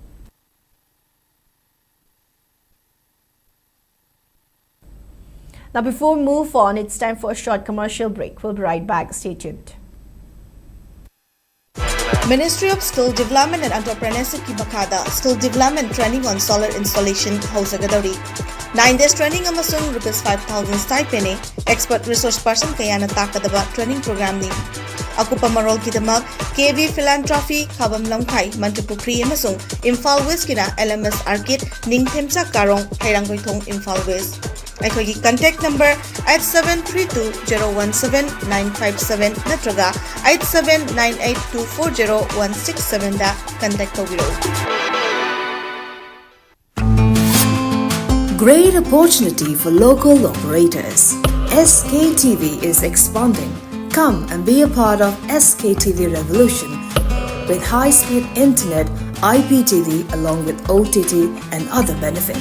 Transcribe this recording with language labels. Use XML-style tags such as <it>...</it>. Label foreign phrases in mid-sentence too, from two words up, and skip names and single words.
<en>Now, before we move on, it's time for a short commercial break. We'll be right back. Stay tuned. Ministry of Skill Development and Entrepreneurship</en> <mni>ki makada</mni> <en>skill development training on solar installation</en> <mni>hausagadori</mni> <en>9 days training</en> <mni>amasung ₹5,000</mni> <en>stipend expert resource person</en> <mni>kayana takadaba</mni> <en>training program</en> <mni>ni akupa marol kidamak KV philanthropy khabam lamkhai Manipuri amasung Imphal West kina LMS Arcade Ningthemsa Karong Hairanggoithong Imphal West ꯑꯩꯈꯣꯏꯒꯤ</mni> <en>contact number</en> <mni>8732017957 ꯅꯠꯇ꯭ꯔꯒ 8798240167 ꯗ contact ꯇꯧꯕꯤꯔꯛꯎ.</mni> <en>Great opportunity for local operators. SKTV is expanding. Come and be a part of SKTV revolution with high-speed internet, IPTV along with OTT and other benefits.</en>